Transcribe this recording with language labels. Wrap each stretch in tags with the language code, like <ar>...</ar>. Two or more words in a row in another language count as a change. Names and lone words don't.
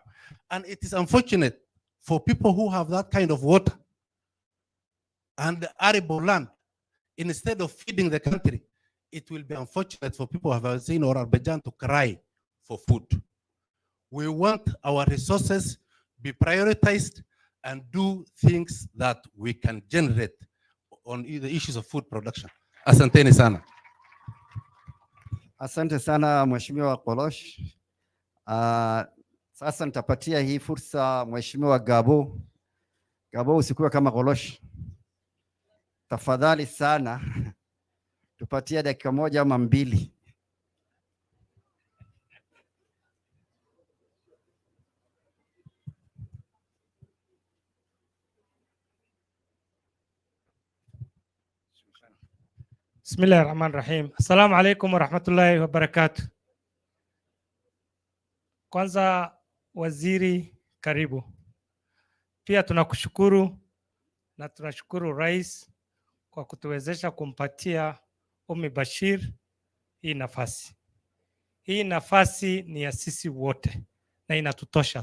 <en>And it is unfortunate for people who have that kind of water and arable land, instead of feeding the country, it will be unfortunate for people who have seen or Azerbaijan to cry for food. We want our resources be prioritized and do things that we can generate on the issues of food production.</en> <sw>Asanteni sana. Asante sana Mheshimiwa Kolosh. Sasa nitapatia hii fursa Mheshimiwa Gabo. Gabo, usikuwe kama Kolosh. Tafadhali sana tupatie dakika moja ama mbili.</sw> <ar>Bismillahirrahmanirrahim. السلام عليكم ورحمة الله وبركاته.</ar> <sw>Kwanza waziri, karibu. Pia tunakushukuru na tunashukuru rais kwa kutuwezesha kumpatia Umi Bashir hii nafasi. Hii nafasi ni ya sisi wote na inatutosha.</sw>